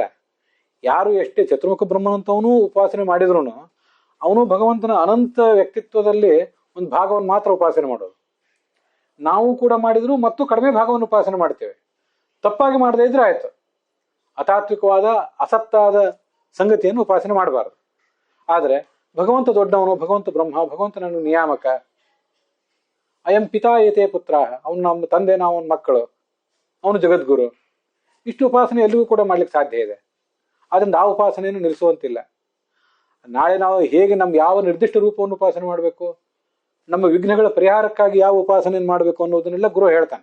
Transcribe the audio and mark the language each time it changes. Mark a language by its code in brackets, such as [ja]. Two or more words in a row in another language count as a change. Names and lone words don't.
[kn] ಯಾರು ಎಷ್ಟೇ ಚತುರ್ಮುಖ ಬ್ರಹ್ಮನಂತವನು ಉಪಾಸನೆ ಮಾಡಿದ್ರು ಅವನು ಭಗವಂತನ ಅನಂತ ವ್ಯಕ್ತಿತ್ವದಲ್ಲಿ ಒಂದು ಭಾಗವನ್ನು ಮಾತ್ರ ಉಪಾಸನೆ ಮಾಡೋದು. ನಾವು ಕೂಡ ಮಾಡಿದ್ರು ಮತ್ತು ಕಡಿಮೆ ಭಾಗವನ್ನು ಉಪಾಸನೆ ಮಾಡ್ತೇವೆ. ತಪ್ಪಾಗಿ ಮಾಡದೇ ಇದ್ರೆ ಆಯ್ತು. ಅತಾತ್ವಿಕವಾದ ಅಸತ್ತಾದ ಸಂಗತಿಯನ್ನು ಉಪಾಸನೆ ಮಾಡಬಾರದು. ಆದರೆ ಭಗವಂತ ದೊಡ್ಡವನು, ಭಗವಂತ ಬ್ರಹ್ಮ, ಭಗವಂತ ನನ್ನ ನಿಯಾಮಕ, [sa] ಅಯಂ ಪಿತಾ ಏತೇ ಪುತ್ರ, [kn] ಅವನು ನಮ್ಮ ತಂದೆ, ನಾವು ಅವನ ಮಕ್ಕಳು, ಅವನು ಜಗದ್ಗುರು, ಇಷ್ಟು ಉಪಾಸನೆ ಎಲ್ಲಿಗೂ ಕೂಡ ಮಾಡ್ಲಿಕ್ಕೆ ಸಾಧ್ಯ ಇದೆ. ಅದರಿಂದ ಆ ಉಪಾಸನೆಯನ್ನು ನಿಲ್ಲಿಸುವಂತಿಲ್ಲ. ನಾಳೆ ನಾವು ಹೇಗೆ ನಮ್ಮ ಯಾವ ನಿರ್ದಿಷ್ಟ ರೂಪವನ್ನು ಉಪಾಸನೆ ಮಾಡಬೇಕು, ನಮ್ಮ ವಿಘ್ನಗಳ ಪರಿಹಾರಕ್ಕಾಗಿ ಯಾವ ಉಪಾಸನೆಯನ್ನು ಮಾಡಬೇಕು ಅನ್ನೋದನ್ನೆಲ್ಲ ಗುರು ಹೇಳ್ತಾನೆ.